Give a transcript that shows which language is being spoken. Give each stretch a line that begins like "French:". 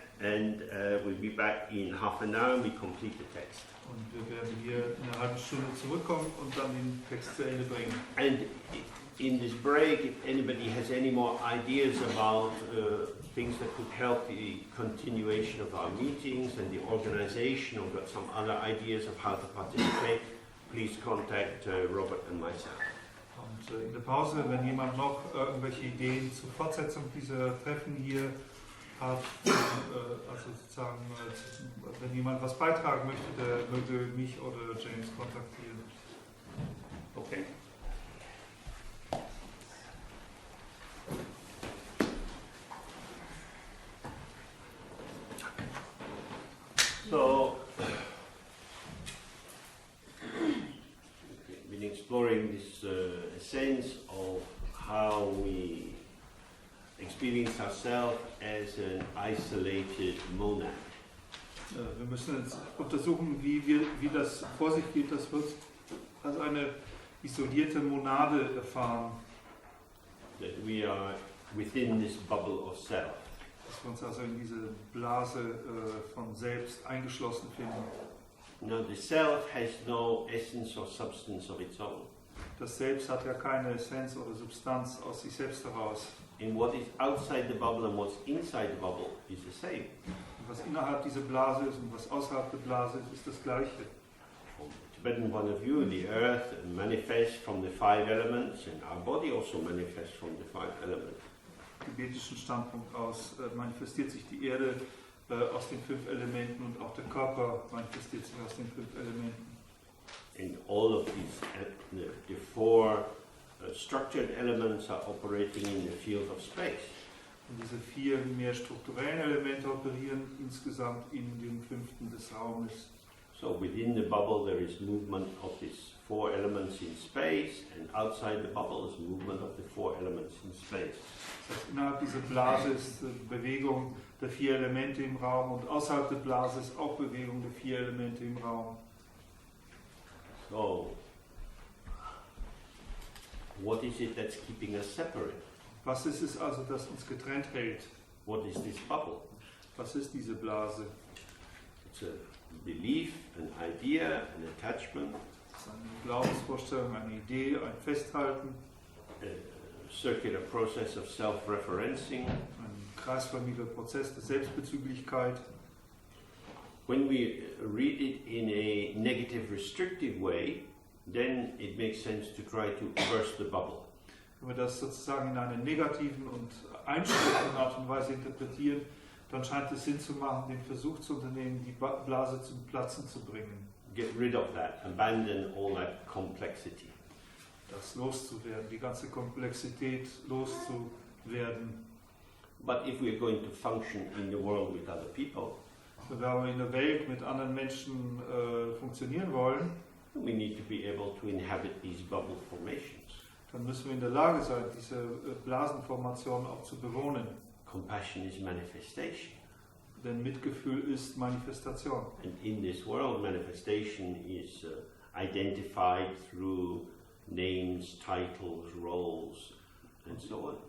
English: and we'll be back in half an hour and we complete the text.
German: und wir werden hier in einer halben Stunde zurückkommen und dann den Text zu Ende bringen.
English: And in this break, if anybody has any more ideas about things that could help the continuation of our meetings and the organization, or got some other ideas of how to participate, please contact Robert and myself.
German: Und in der Pause, wenn jemand noch irgendwelche Ideen zur Fortsetzung dieser Treffen hier hat, also sozusagen, wenn jemand was beitragen möchte, der möge mich oder James kontaktieren.
English: Okay. So, we've been exploring this sense of how we experience ourselves as an isolated monad.
German: Wir müssen jetzt untersuchen, wie das vor sich geht, das wird als eine isolierte Monade erfahren.
English: That we are within this bubble of self.
German: Dass wir uns also in diese Blase von selbst eingeschlossen finden.
English: Now, the self has no essence or substance of its own.
German: Das Selbst hat ja keine Essenz oder Substanz aus sich selbst heraus.
English: And what is outside the bubble and what's inside the bubble is the same.
German: Und was innerhalb dieser Blase ist und was außerhalb der Blase ist das Gleiche.
English: From Tibetan point of view, the earth manifests from the 5 elements, and our body also manifests from the 5 elements.
German: Tibetischen Standpunkt aus manifestiert sich die Erde aus den 5 Elementen und auch der Körper manifestiert sich aus den 5 Elementen.
English: And all of these, the 4 structured elements are operating in the field of space.
German: Und diese 4 mehr strukturellen Elemente operieren insgesamt in dem 5. des Raumes.
English: So within the bubble there is movement of these 4 elements in space, and outside the bubble is movement of the 4 elements in space.
German: Das heißt, innerhalb dieser Blase ist Bewegung der 4 Elemente im Raum und außerhalb der Blase ist auch Bewegung der 4 Elemente im Raum.
English: So, what is it that's keeping us separate?
German: Was ist es also, das uns getrennt hält?
English: What is this bubble?
German: Was ist diese Blase?
English: It's a belief, an idea, an attachment,
German: Es ist eine Glaubensvorstellung, eine Idee, ein Festhalten,
English: a circular process of self-referencing.
German: ein kreisförmiger Prozess der Selbstbezüglichkeit.
English: When we read it in a negative, restrictive way, then it makes sense to try to burst the bubble.
German: Wenn wir das sozusagen in einer negativen und einschränkenden Art und Weise interpretieren, dann scheint es Sinn zu machen, den Versuch zu unternehmen, die Blase zum Platzen zu bringen.
English: Get rid of that, abandon all that complexity.
German: Das loszuwerden, die ganze Komplexität loszuwerden.
English: But if we're going to function in the world with other people,
German: Wenn wir in der Welt mit anderen Menschen funktionieren wollen,
English: we need to be able to inhabit these bubble formations.
German: dann müssen wir in der Lage sein, diese Blasenformation auch zu bewohnen.
English: Compassion is manifestation.
German: Denn Mitgefühl ist Manifestation.
English: And in this world, manifestation is identified through names, titles, roles, and so on.